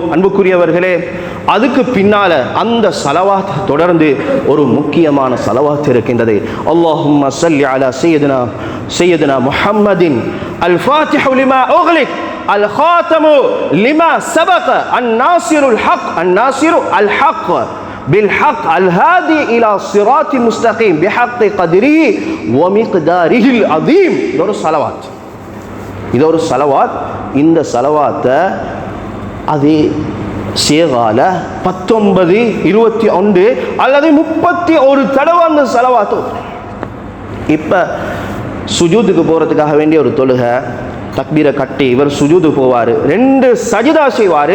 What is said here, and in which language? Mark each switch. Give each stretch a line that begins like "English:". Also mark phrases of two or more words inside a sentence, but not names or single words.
Tamil: அன்புக்குரியவர்களே, அதுக்கு பின்னால் அந்த சலவாத் தொடர்ந்து ஒரு முக்கியமான சலவாத் இருக்கின்றது.
Arabic: اللهم صل على سيدنا محمد الفاتح لما أغلق الخاتم لما سبق الناصر الحق الناصر الحق بالحق الهادي الى صراط مستقيم بحق قدره ومقداره العظيم.
Tamil: இது ஒரு சலவாத். இந்த சலவாத்தை அதே சேகால 19, 21 அல்லது 31 தடவை அந்த சலவாத்து. இப்போ சுஜூதுக்கு போகிறதுக்காக வேண்டிய ஒரு தொழுகை, தக்பீரை கட்டி இவர் சுஜூது போவார், 2 சஜிதா செய்வார்.